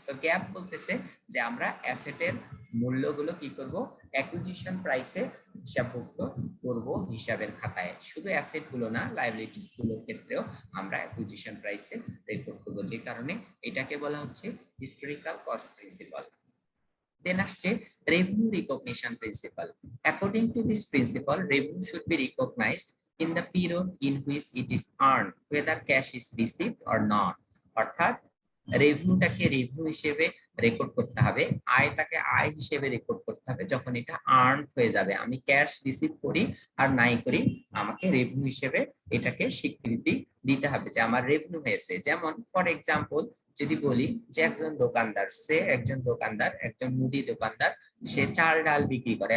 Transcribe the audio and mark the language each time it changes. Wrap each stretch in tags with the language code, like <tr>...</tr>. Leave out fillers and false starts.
<bn>তো গ্যাপ বলতেছে যে আমরা অ্যাসেটের মূল্যগুলো কি করব, অ্যাকুইজিশন প্রাইসে হিসাবভুক্ত করব হিসাবের খাতায়। শুধু অ্যাসেট গুলো না, লায়াবিলিটিস গুলোর ক্ষেত্রেও আমরা অ্যাকুইজিশন প্রাইসে রেকর্ড করব, যে কারণে এটাকে বলা হচ্ছে হিস্টোরিক্যাল কস্ট প্রিন্সিপাল।</bn> <en>Then</en> <bn>আসছে</bn> <en>revenue recognition principle. According to this principle, revenue should be recognized in the period in which it is earned, whether cash is received or not.</en> <bn>অর্থাৎ রেভিনিউটাকে revenue হিসেবে record করতে হবে, আয়টাকে আয় হিসেবে record করতে হবে যখন এটা আর্ন হয়ে যাবে। আমি ক্যাশ রিসিভ করি আর নাই করি, আমাকে রেভিনিউ হিসেবে এটাকে স্বীকৃতি দিতে হবে যে আমার রেভিনিউ হয়েছে। যেমন</bn> <en>for example</en> <bn>যদি বলি যে একজন দোকানদার, একজন মুদি দোকানদার, সে চাল ডাল বিক্রি করে।</bn>